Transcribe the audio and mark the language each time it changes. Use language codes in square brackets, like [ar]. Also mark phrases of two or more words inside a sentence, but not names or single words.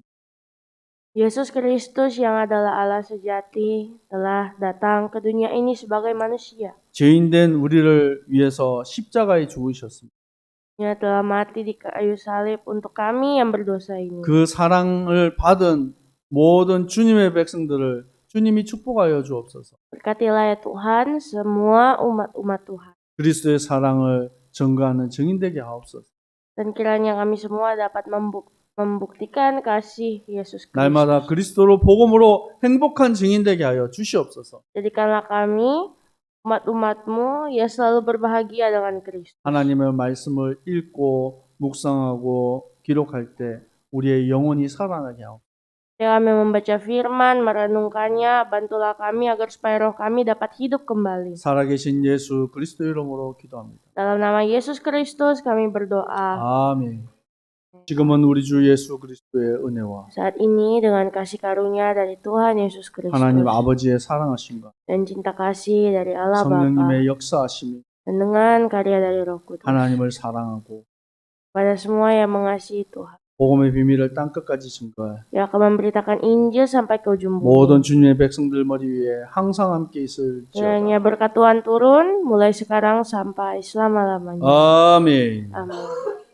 [id] Yesus Kristus yang adalah Allah sejati telah datang ke dunia ini sebagai manusia. [ko] 죄인된 우리를 위해서 십자가에 죽으셨습니다. [id] Dia telah mati di kayu salib untuk kami yang berdosa ini. [ko] 그 사랑을 받은 모든 주님의 백성들을 주님이 축복하여 주옵소서. [id] Berkatilah ya Tuhan semua umat-umat Tuhan. [ko] 그리스도의 사랑을 증거하는 증인 되게 하옵소서. [id] Dan kiranya kami semua dapat membuktikan kasih Yesus Kristus. [ko] 날마다 그리스도로 복음으로 행복한 증인 되게 하여 주시옵소서. [id] Jadikanlah kami umat-umatmu yang selalu berbahagia dengan Kristus. [ko] 하나님의 말씀을 읽고 묵상하고 기록할 때 우리의 영혼이 살아나게 하옵소서. [id] Ketika kami membaca firman, merenungkannya, bantulah kami agar supaya roh kami dapat hidup kembali. [ko] 살아계신 예수 그리스도 이름으로 기도합니다. [id] Dalam nama Yesus Kristus kami berdoa. [ko] 아멘. 지금은 우리 주 예수 그리스도의 은혜와 [id] Saat ini dengan kasih karunia dari Tuhan Yesus Kristus [ko] 하나님 아버지의 사랑하심과 [id] dan cinta kasih dari Allah Bapa [ko] 성령님의 역사하심이 [id] dan dengan karya dari Roh Kudus [ko] 하나님을 사랑하고 [id] pada semua yang mengasihi Tuhan, [ko] 복음의 비밀을 땅끝까지 증거해 [id] yang akan memberitakan Injil sampai ke ujung [ko] 모든 [id] bumi. [ko] 주님의 백성들 머리 위에 항상 함께 있을지어다. [id] Kiranya berkat Tuhan turun mulai sekarang sampai selama-lamanya. [ko] 아멘. [id] Amin.